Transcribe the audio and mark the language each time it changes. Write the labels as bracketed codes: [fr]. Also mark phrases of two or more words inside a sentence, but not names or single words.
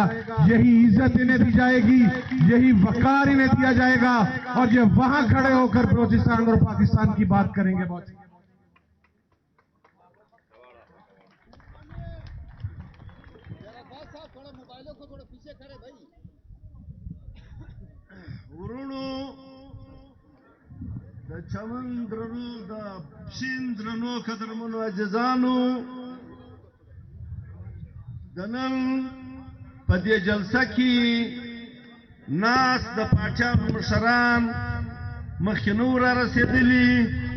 [ur] یہی عزت انہیں دی جائے گی، یہی وقار انہیں دیا جائے گا اور یہ وہاں کھڑے ہو کر بلوچستان اور پاکستان کی بات کریں گے. बहुत موبائلوں کو تھوڑا پیچھے کرے بھائی. [ps] د چمن درنو د شین درنو قدرمنو عزیزانو، د نن په دې جلسه کې ناس د پاچا مشران مخکې نو را رسېدلي